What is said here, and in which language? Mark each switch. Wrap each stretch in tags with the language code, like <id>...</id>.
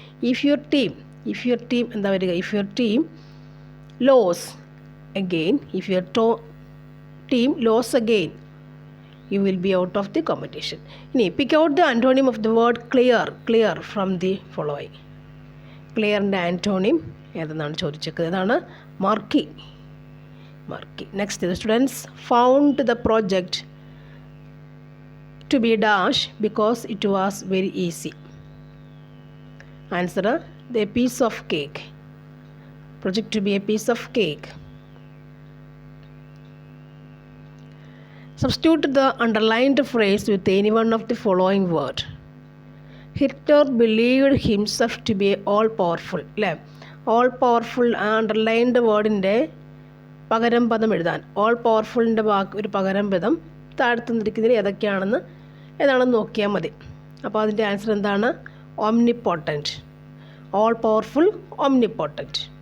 <en>if your team</en> <ml>എന്താ വരിക?</ml> <en>If your team lose again, if your team lose again you will be out of the competition. ഇനി pick out the antonym of the word clear from the following.</en> <ml>ക്ലിയറിൻ്റെ antonym ഏതെന്നാണ് ചോദിച്ചേക്കുന്നത്? ഇതാണ് മർക്കി.</ml> <en>Next, the students found the project to be dash because it was very easy. Answer, the piece of cake. Project to be a piece of cake. Substitute the underlined phrase with any one of the following word. Hitler believed himself to be all powerful.</en> <ml>അല്ലേ, all powerful underlined വേർഡിൻ്റെ പകരം പദം എഴുതാൻ all powerfulൻ്റെ ഒരു പകരം പദം താഴ്ത്തുന്നിരിക്കുന്നതിൽ ഏതാണെന്ന് നോക്കിയാൽ മതി. അപ്പോൾ അതിൻ്റെ ആൻസർ എന്താണ്? ഓംനിപോട്ടൻറ്റ്. All powerful, ഓംനിപോട്ടൻറ്റ്.</ml>